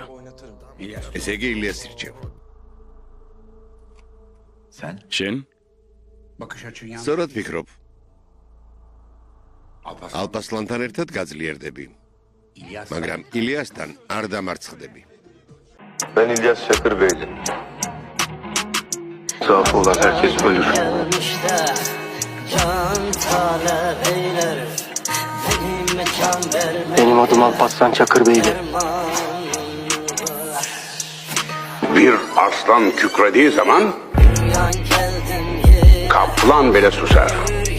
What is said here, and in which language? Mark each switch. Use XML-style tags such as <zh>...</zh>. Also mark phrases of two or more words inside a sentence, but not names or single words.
<ka>ესე იგი ილიას ირჩევ. შენ? სწორად ფიქრობ. ალბასლანთან ერთად გაძლიერდები. მაგრამ ილიასთან არ დამარცხდები.</ka> <tr>Ben İlyas Çakır Bey'di. Sağ olan herkes ölür. Benim adım Alparslan Çakır Bey'di. Bir aslan kükrediği zaman kaplan bile susar.</tr>